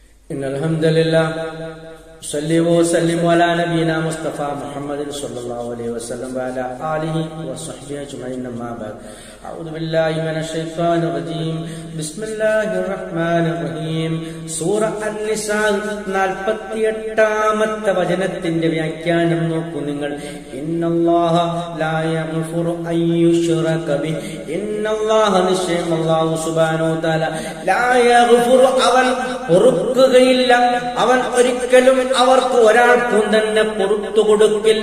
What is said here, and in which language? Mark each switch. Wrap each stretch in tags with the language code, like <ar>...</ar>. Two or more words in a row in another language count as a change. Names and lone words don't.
<ar>إن الحمد لله صلى وسلم على نبينا مصطفى محمد صلى الله عليه وسلم وعلى آله وصحبه أجمعين أما بعد أعوذ بالله من الشيطان الرجيم بسم الله الرحمن الرحيم</ar> <ml>സൂറ അൻ-നിസാ 48-ാമത്തെ വചനത്തിന്റെ വ്യാഖ്യാനം നോക്കൂ നിങ്ങൾ.</ml> <ar>إن الله لا يغفر أن يشرك به</ar> <ml>ഇന്നല്ലാഹ നിശ്ചയം</ml> <ar>الله سبحانه تعالى لا يغفر</ar> <ml>അവൻ പൊറുക്കുകയില്ല, അവൻ ഒരിക്കലും അവർക്ക് ഒരാൾക്കും തന്നെ പുറത്തു കൊടുക്കില്ല.</ml>